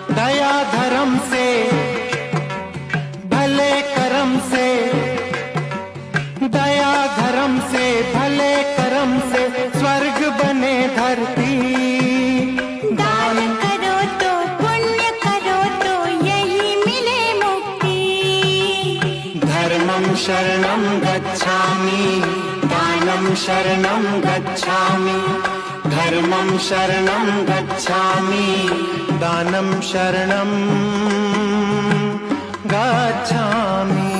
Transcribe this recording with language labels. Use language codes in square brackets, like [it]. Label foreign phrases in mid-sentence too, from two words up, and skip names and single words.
[hi] दया धर्म से भले कर्म से, दया धर्म से भले कर्म से स्वर्ग बने धरती। दान करो तो पुण्य करो तो यही मिले मुक्ति। [pi] धर्मं शरणं गच्छामि, दानं शरणं गच्छामि, धर्मं शरणं गच्छामि, दानं शरणं गच्छामि।